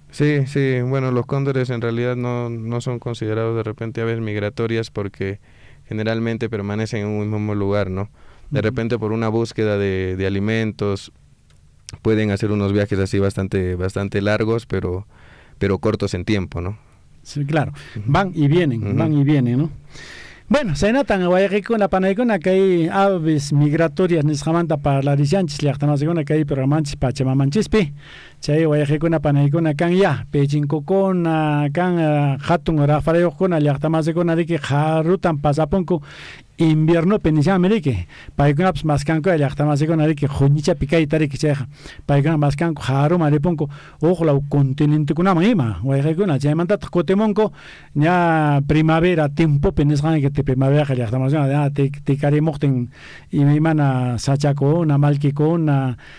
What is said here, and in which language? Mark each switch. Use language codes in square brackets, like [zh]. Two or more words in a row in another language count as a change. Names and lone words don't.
[es] Sí, bueno, los cóndores en realidad no son considerados de repente aves migratorias porque generalmente permanecen en un mismo lugar, ¿no? De repente por una búsqueda de alimentos pueden hacer unos viajes así bastante largos, pero cortos en tiempo, ¿no? Sí, claro, van y vienen, ¿no? Bueno, se notan [qu] Guayaquil panaykuna kay [es] aves migratorias [qu] nisqamanta parlarishanchis llaqtamasykuna kay programanchis Pachamamanchispi chay Guayaquil panaykuna kan ya pechinkukuna kan hatun rafarayuqkuna llaqtamasikuna harutan pasapunku invierno penishan riki paykunapas maskanku llaqtamasikuna riki huñichapi kayta riki chayqa paykuna maskanku haruma ripunku uqlaw continentekunaman ima Guayaquilkuna chaymantataq kutimunku ña primavera tiempopi nisqanki primavera llaqtamasykuna tikarimuqtin imaymana sachakuna malkikuna